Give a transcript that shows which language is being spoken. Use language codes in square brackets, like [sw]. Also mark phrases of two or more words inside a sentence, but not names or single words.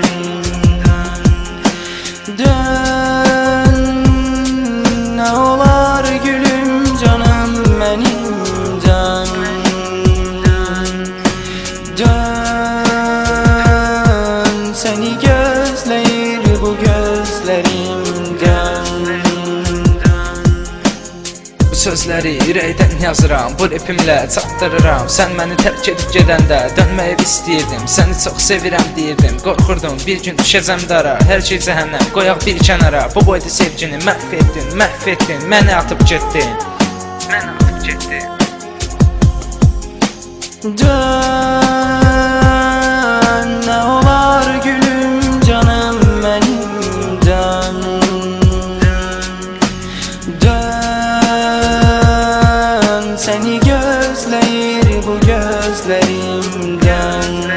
[tr] Dön, ne olar gülüm canım benim, dön. Dön, seni gözleyir bu gözlerimden. [az] Bu sözləri ürəkdən yazıram, bu repimlə çatdırıram. Sən məni tərk edib gedəndə dönməyi istəyirdim. Səni çox sevirəm deyirdim, qorxurdum bir gün düşəcəm dara. Hər şey cəhənnəm, qoyaq bir kənara. Bu boyda sevgini məhv etdin, məni atıb getdin. [tr] Dön, ne olar gülüm canım benim, dön. Dön, seni gözleyir bu gözlerimden.